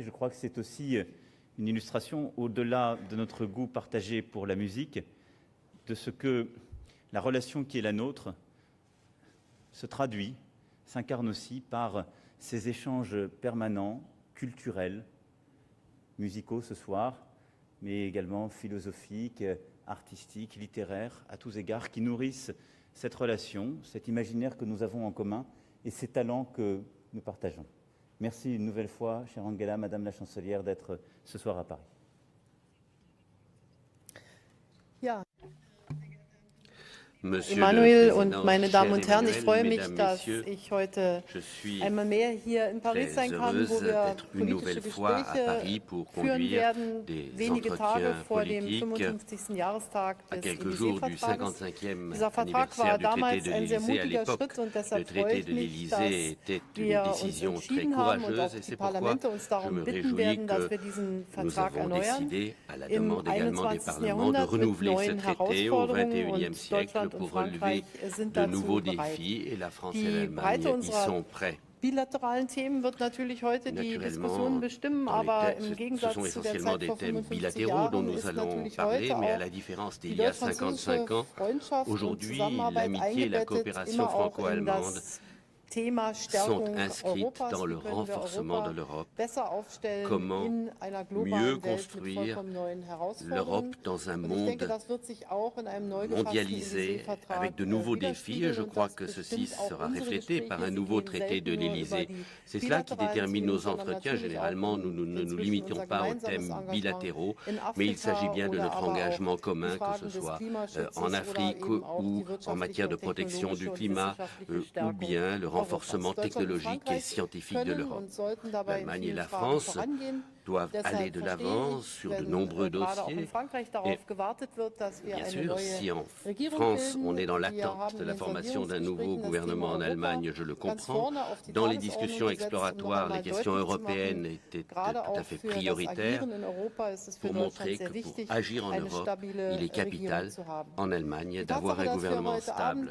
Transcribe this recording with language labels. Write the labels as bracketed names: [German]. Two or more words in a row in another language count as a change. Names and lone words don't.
[French] Je crois que c'est aussi une illustration, au-delà de notre goût partagé pour la musique, de ce que la relation qui est la nôtre se traduit, s'incarne aussi par ces échanges permanents, culturels, musicaux ce soir, mais également philosophiques, artistiques, littéraires, à tous égards, qui nourrissent cette relation, cet imaginaire que nous avons en commun et ces talents que nous partageons. Merci une nouvelle fois, chère Angela, Madame la Chancelière, d'être ce soir à Paris. [German] Ja. [French] Monsieur Emmanuel le Président, [German] und meine Damen und Herren, ich [French] cher [German] freue [French] Emmanuel, [German] mich, dass [French] Mesdames, [German] ich heute [French] Messieurs, [German] einmal mehr hier in Paris sein kann, wo [French] heureuse [German] wir [French] d'être une nouvelle [German] politische [French] fois à Paris [German] Gespräche [French] pour [German] führen [French] conduire [German] werden, [French] des [German] wenige Tage [French] entretiens [German] vor dem [French] politiques [German] 55. Jahrestag [French] à [German] des [French] quelques jours du [German] Élysée-Vertrages. [French] 55e [German] Dieser Vertrag war [French] anniversaire du traité [German] damals [French] de [German] ein sehr [French] l'Élysée. À [German] mutiger [French] l'époque, [German] Schritt und [French] le [German] deshalb freue [French] traité [German] ich [French] de [German] mich, [French] l'Élysée [German] dass [French] était une [German] wir uns [French] décision très [German] entschieden haben und [French] courageuse [German] auch [French] et [German] die [French] c'est pourquoi [German] Parlamente uns [French] je [German] darum [French] me [German] bitten [French] réjouis [German] werden, dass [French] que [German] wir diesen [French] nous [German] Vertrag [French] avons [German] erneuern. [French] décidé, à la [German] Im [French] demande également des [German] 21. [French] parlements, de [German] Jahrhundert mit [French] renouveler ce [German] neuen [French] traité au [German] Herausforderungen [French] XXIe [German] und [French] siècle [German] Deutschland und [French] pour relever [German] Frankreich sind [French] de [German] dazu [French] nouveaux [German] bereit. [French] défis et la France et [German] Die [French] l'Allemagne [German] Breite [French] y [German] unserer [French] sont prêts. [German] bilateralen Themen wird natürlich heute die Diskussion bestimmen, aber im [French] Ce [German] Gegensatz [French] sont [German] zu der [French] essentiellement [German] Zeit [French] des [German] vor [French] thèmes [German] 55 [French] bilatéraux dont [German] Jahren [French] nous [German] ist [French] allons [German] natürlich [French] parler, [German] heute [French] mais à [German] auch [French] la différence [German] die [French] d'il y a 55 ans, [German] Freundschaft und [French] aujourd'hui, [German] Zusammenarbeit [French] l'amitié et la [German] eingebettet, [French] coopération [German] immer auch in [French] franco-allemande [German] das Thema [French] sont [German] Stärkung [French] inscrites [German] Europas. [French] dans le [German] Wie können wir [French] renforcement de [German] Europa [French] l'Europe. [German] besser aufstellen [French] Comment [German] in einer [French] mieux [German] globalen Welt mit [French] construire [German] vollkommen neuen Herausforderungen. [French] l'Europe dans un [German] Und ich denke, [French] monde [German] das wird sich auch in einem neu gefassten [French] mondialisé [German] Élysée-Vertrag [French] avec de nouveaux défis et je [German] widerspiegeln und [French] crois [German] das [French] que ceci [German] bestimmt auch [French] sera [German] unsere [French] reflété par un [German] Gespräche. Sie [French] nouveau [German] gehen [French] traité de [German] selten nur über [French] l'Élysée. [German] die [French] C'est cela qui [German] bilateralen [French] détermine [German] Themen, [French] nos [German] sondern [French] entretiens. [German] natürlich [French] Généralement, [German] auch [French] nous ne nous [German] inzwischen [French] limitons [German] unser [French] pas aux [German] gemeinsames [French] thèmes [German] Engagement [French] bilatéraux, [German] in [French] mais il s'agit bien de [German] Afrika [French] notre [German] oder aber [French] engagement [German] auch [French] commun, [German] die [French] que ce [German] Fragen des [French] soit [German] Klimaschutzes [French] en Afrique [German] oder eben auch [French] ou [German] die [French] en [German] wirtschaftliche [French] matière de [German] und [French] protection du [German] technologische und [French] climat, [German] wissenschaftliche [French] ou [German] Stärkung [French] bien le renforcement [German] Europas. Deutschland und [French] technologique et [German] Frankreich [French] scientifique de [German] können [French] l'Europe. [German] und sollten dabei in [French] L'Allemagne et [German] vielen [French] la [German] Fragen [French] France [German] vorangehen. [French] doivent aller de l'avant sur de nombreux dossiers. Et bien sûr, si en France, on est dans l'attente de la formation d'un nouveau gouvernement en Allemagne, je le comprends. Dans les discussions exploratoires, les questions européennes étaient tout à fait prioritaires pour montrer que pour agir en Europe, il est capital en Allemagne d'avoir un gouvernement stable.